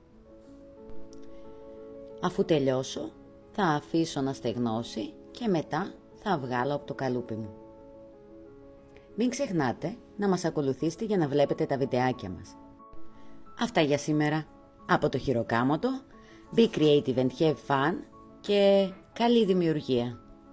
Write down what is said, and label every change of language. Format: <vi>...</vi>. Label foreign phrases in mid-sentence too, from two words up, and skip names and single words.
<el>Αφού τελειώσω, θα αφήσω να στεγνώσει και μετά θα βγάλω από το καλούπι μου. Μην ξεχνάτε να μας ακολουθήσετε για να βλέπετε τα βιντεάκια μας. Αυτά για σήμερα. Από το Χειροκάμωτο,</el> <en>be creative and have fun</en> <el>και καλή δημιουργία.</el>